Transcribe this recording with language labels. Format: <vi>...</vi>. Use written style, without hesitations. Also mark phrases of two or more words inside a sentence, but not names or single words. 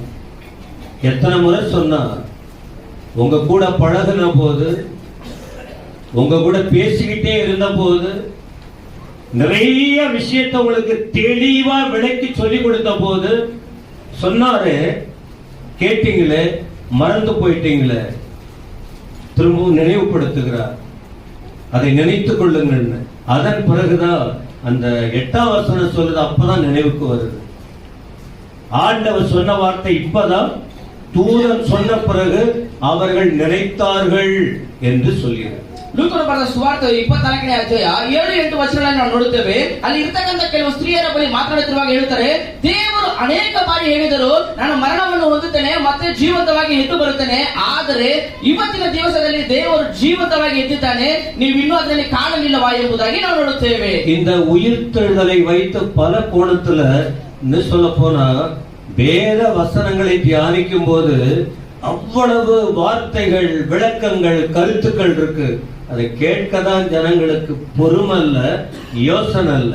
<ta>எத்தனை முறை சொன்னா, உங்க கூட பழகுன போது உங்க கூட பேசிக்கிட்டே இருந்த போது, நிறைய விஷயத்தை உங்களுக்கு தெளிவா விளக்கி சொல்லி கொடுத்த போது சொன்னாரு, கேட்டீங்களே, மறந்து போயிட்டீங்களே, திரும்பவும் நினைவுபடுத்துகிறார். அதை நினைத்துக் கொள்ளுங்கள். அதன் பிறகுதான் அந்த 8ஆம் வசனம் சொல்லுது, அப்பதான் நினைவுக்கு வருது. ஆண்டவர் சொன்ன வார்த்தை இப்பதான் தூதன் சொன்ன பிறகு அவர்கள் நினைத்தார்கள் என்று சொல்கிறார்.</ta> <kn>ಲೂಕನ ಬರೆದ ಸುವಾರ್ತೆ 24ನೇ ಅಧ್ಯಾಯ 7-8 ವಚನಗಳನ್ನು ನಾವು ನೋಡುತ್ತೇವೆ. ಅಲ್ಲಿ ಇರ್ತಕ್ಕಂಥ ಕೆಲವು ಸ್ತ್ರೀಯರ ಬಳಿ ಮಾತನಾಡುತ್ತಿರುವಾಗ ಹೇಳ್ತಾರೆ, ದೇವರು ಅನೇಕ ಬಾರಿ ಹೇಳಿದರು, ನಾನು ಮರಣವನ್ನು ಹೊಂದುತ್ತೇನೆ ಮತ್ತೆ ಜೀವಂತವಾಗಿ ಎದ್ದು ಬರುತ್ತೇನೆ, ಆದರೆ ಇವತ್ತಿನ ದಿವಸದಲ್ಲಿ ದೇವರು ಜೀವಂತವಾಗಿ ಎದ್ದಿದ್ದಾನೆ, ನೀವು ಇನ್ನೂ ಅದನ್ನು ಕಾಣಲಿಲ್ಲವಾ ಎಂಬುದಾಗಿ ನಾವು ನೋಡುತ್ತೇವೆ.</kn> <ta>இந்த உயிர்த்தெழுதலை வைத்து பல கோணத்துல சொல்ல போனா வேத வசனங்களை தியானிக்கும் போது அவ்வளவு வார்த்தைகள், விளக்கங்கள், கருத்துக்கள் இருக்கு. அதை கேட்கதான் ஜனங்களுக்கு பொறுமை இல்ல, யோசனை இல்ல.</ta>